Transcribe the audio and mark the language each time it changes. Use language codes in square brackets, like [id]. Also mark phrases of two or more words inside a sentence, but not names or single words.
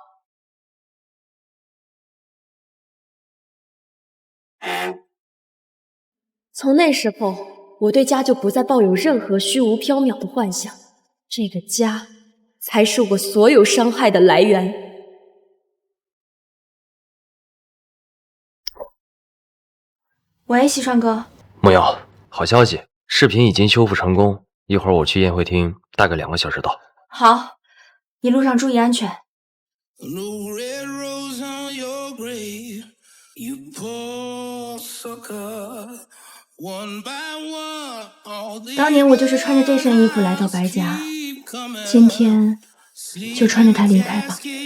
[zh] 從那時候，我對家就不再抱有任何虛無縹緲的幻想，這個家才是我所有傷害的來源。喂，西川哥。夢瑤，好消息，視頻已經修復成功，一會兒我去宴會廳，大概2個小時到。好，一路上注意安全。当年我就是穿着这身衣服来到白家，今天就穿着它离开吧。